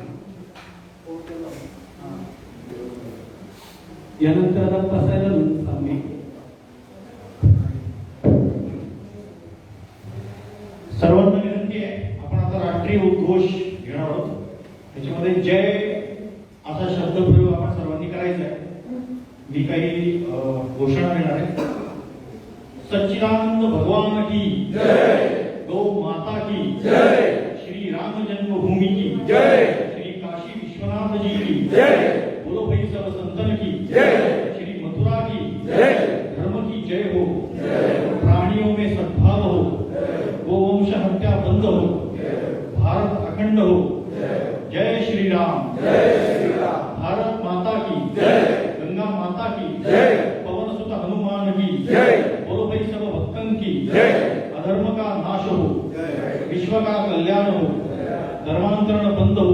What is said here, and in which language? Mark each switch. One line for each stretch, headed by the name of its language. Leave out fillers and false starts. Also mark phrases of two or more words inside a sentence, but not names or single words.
Marathi: यानंतर आता पसायदान आम्ही सर्वांना विनंती आहे, आपण आता राष्ट्रीय उद्घोष घेणार आहोत। त्याच्यामध्ये जय असा शब्दप्रयोग आपण सर्वांनी करायचा आहे। मी काही घोषणा देणार आहे।
Hindi: सच्चिदानंद भगवान की जय, गौ माता की जय, श्री राम जन्मभूमि की जय, श्री काशी विश्वनाथ जी की जय, बोलो भाई सब संतन की जय, श्री मथुरा की जय, धर्म की जय हो, प्राणियों में सद्भाव हो, गोवंश हत्या बंद हो, भारत अखंड हो, जय श्री राम, भारत माता की जय, गंगा माता की जय, पवन सुत हनुमान की जय, बोलो भाई सब भक्तन की जय, अधर्म का नाश हो, विश्व का कल्याण हो, धर्मांतरण बंद हो।